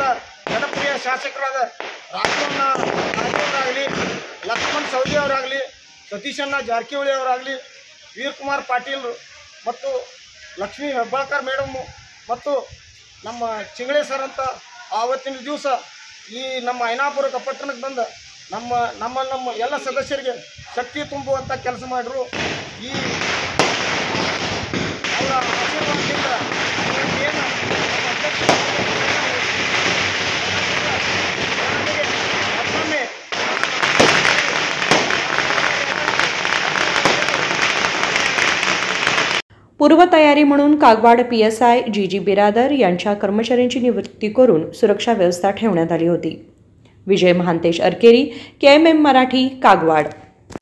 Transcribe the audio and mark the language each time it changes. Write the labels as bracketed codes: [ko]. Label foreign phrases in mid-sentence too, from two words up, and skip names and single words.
[kn] ಜನಪ್ರಿಯ ಶಾಸಕರಾದ ರಾಘವರಾಗಲಿ, ಲಕ್ಷ್ಮಣ್ ಸವದಿ ಅವರಾಗಲಿ, ಸತೀಶಣ್ಣ ಜಾರಕಿಹೊಳಿ ಅವರಾಗಲಿ, ವೀರಕುಮಾರ್ ಪಾಟೀಲ್ ಮತ್ತು ಲಕ್ಷ್ಮೀ ಹೆಬ್ಬಾಳ್ಕರ್ ಮೇಡಮ್ ಮತ್ತು ನಮ್ಮ ಚಿಂಗಳೆ ಸರ್ ಅಂತ ಆವತ್ತಿನ ದಿವಸ ಈ ನಮ್ಮ ಐನಾಪುರ ಪಟ್ಟಣಕ್ಕೆ ಬಂದ ನಮ್ಮ ಎಲ್ಲ ಸದಸ್ಯರಿಗೆ ಶಕ್ತಿ ತುಂಬುವಂಥ ಕೆಲಸ ಮಾಡಿದ್ರು। ಈ ಅವರ ಆಶೀರ್ವಾದದಿಂದ ಏನು ಮತ್ತೊಮ್ಮೆ [mr] पूर्वतयारी म्हणून कागवाड PSI GG बिरादर यांच्या कर्मचाऱ्यांची नियुक्ती करून सुरक्षा व्यवस्था ठेवण्यात आली होती। विजय महांतेश अरकेरी, KMM मराठी, कागवाड।